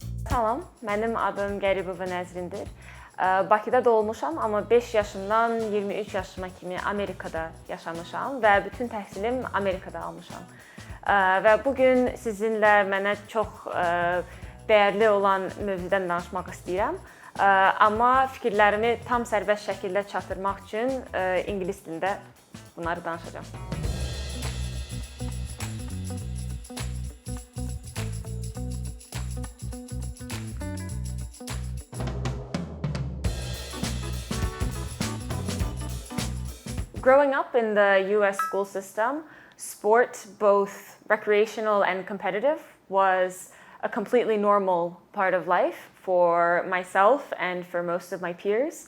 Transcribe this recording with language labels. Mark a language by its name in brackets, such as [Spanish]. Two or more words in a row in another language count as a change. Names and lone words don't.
[Azerbaijani] Salam, mənim adım Qəribova Nəzrindir. Bakıda doğulmuşam, amma 5 yaşımdan 23 yaşıma kimi Amerikada yaşamışam və bütün təhsilim Amerikada almışam. Və bu gün sizinlə mənə çox dəyərli olan mövzudan danışmaq istəyirəm. Amma fikirlərimi tam sərbəst şəkildə çatdırmaq üçün ingilis dilində bunları danışacağam. [English] Growing up in the US school system, sport, both recreational and competitive, was a completely normal part of life for myself and for most of my peers.